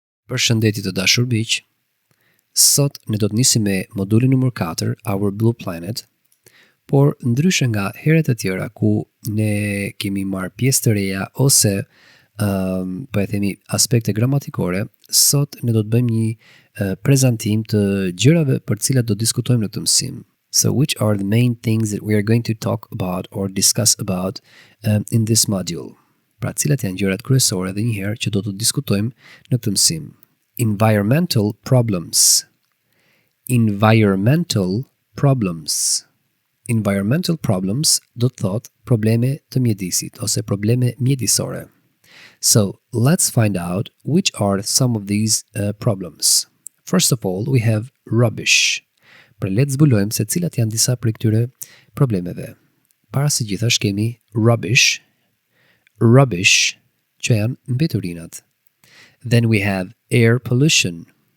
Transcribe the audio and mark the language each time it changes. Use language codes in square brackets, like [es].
[sq] Përshëndetje të dashur miq. Sot ne do të nisim me modulin numër 4, Our Blue Planet, por ndryshe nga herët e tjera ku ne kemi marrë pjesë të reja ose po e themi aspekte gramatikore, sot ne do të bëjmë një prezantim të gjërave për të cilat do diskutojmë në këtë mësim. [en] So which are the main things that we are going to talk about or discuss about in this module? [sq] Pra cilat janë gjërat kryesore dhe njëherë që do të diskutojmë në këtë mësim. [en] Environmental problems. Environmental problems. Environmental problems [sq] do të thotë probleme të mjedisit ose probleme mjedisore. [en] So, let's find out which are some of these problems. First of all, we have rubbish. [sq] Pra le të zbulojmë se cilat janë disa prej këtyre problemeve. Para së gjithash kemi rubbish, që janë mbeturinat. [en] Then we have air pollution.